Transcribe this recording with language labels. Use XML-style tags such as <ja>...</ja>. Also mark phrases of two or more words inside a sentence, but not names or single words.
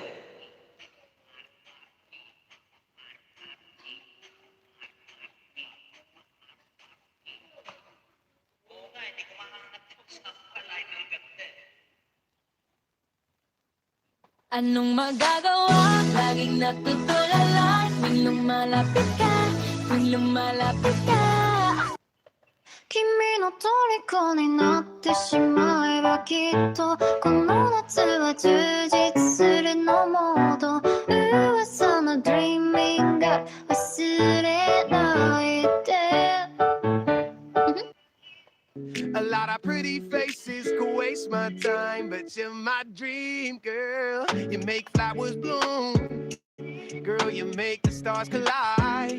<tl>Anong magagawa? Laging natutulala tuwing lumalapit ka, tuwing lumalapit ka.</tl> <ja>君の虜になってしまえばきっとこの夏は充実するのモード噂の Dreaming が忘れないで</ja> <en>A lot of pretty faces could waste my time, but you're my dream girl. You make flowers bloom, girl, you make the stars collide.</en>